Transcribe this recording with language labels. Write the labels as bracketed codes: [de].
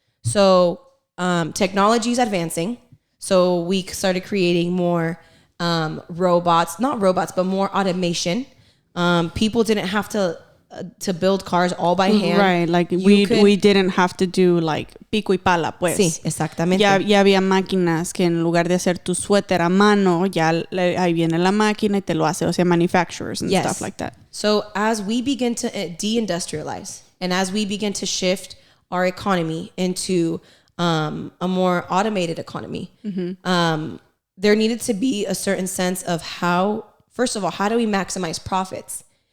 [en] So technology is advancing. So we started creating more not robots, but more automation. People didn't have to build cars all by hand. Right, like we didn't have to do like [es] pico y pala, pues. Sí, exactamente. Ya había máquinas que en lugar de hacer tu suéter a mano, ya ahí viene la máquina y te lo hace, o sea, [en] manufacturers and stuff like that. So as we begin to deindustrialize and as we begin to shift our economy into a more automated economy, there needed to be a certain sense of how do we maximize profits?